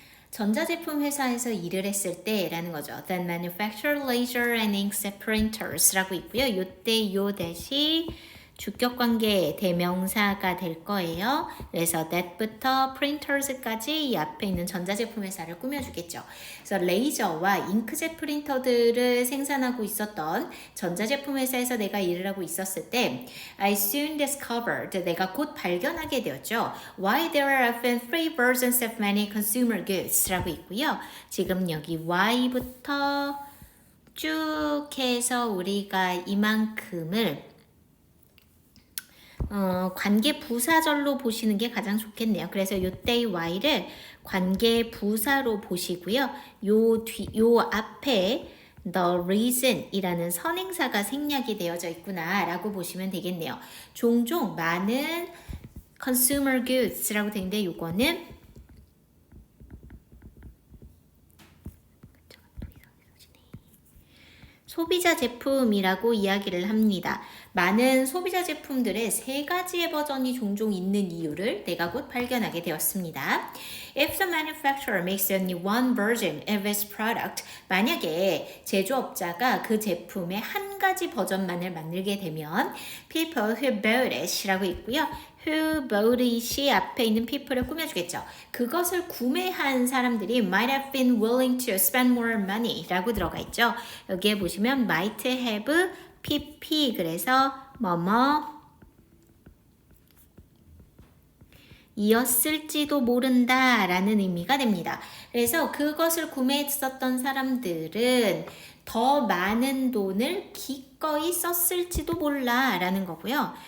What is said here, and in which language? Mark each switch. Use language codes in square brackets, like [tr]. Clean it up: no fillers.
[ko] 전자제품 회사에서 일을 했을 때라는 거죠. [en] That manufacture laser and inkjet printers [ko] 라고 있고요. 요때 요 대시 주격관계 대명사가 될 거예요. 그래서 that부터 printers까지 이 앞에 있는 전자제품 회사를 꾸며주겠죠. 그래서 레이저와 잉크젯 프린터들을 생산하고 있었던 전자제품 회사에서 내가 일을 하고 있었을 때 [en] I soon discovered, [ko] 내가 곧 발견하게 되었죠. [en] Why there are often three versions of many consumer goods [ko] 라고 있고요. 지금 여기 Y부터 쭉 해서 우리가 이만큼을 관계 부사절로 보시는 게 가장 좋겠네요. 그래서 요때의 Y를 관계 부사로 보시고요. 요 앞에 the reason 이라는 선행사가 생략이 되어져 있구나 라고 보시면 되겠네요. 종종 많은 [en] consumer goods [ko] 라고 되는데 요거는 소비자 제품이라고 이야기를 합니다. 많은 소비자 제품들의 세 가지의 버전이 종종 있는 이유를 내가 곧 발견하게 되었습니다. [en] If the manufacturer makes only one version of its product, [ko] 만약에 제조업자가 그 제품의 한 가지 버전만을 만들게 되면 [en] people who bought it이라고 있고요. [ko] who bought it이 앞에 있는 people을 꾸며주겠죠. 그것을 구매한 사람들이 [en] might have been willing to spend more money [ko] 라고 들어가 있죠. 여기에 보시면 might have pp 그래서 뭐뭐 이었을지도 모른다 라는 의미가 됩니다. 그래서 그것을 구매했었던 사람들은 더 많은 돈을 기꺼이 썼을지도 몰라 라는 거고요.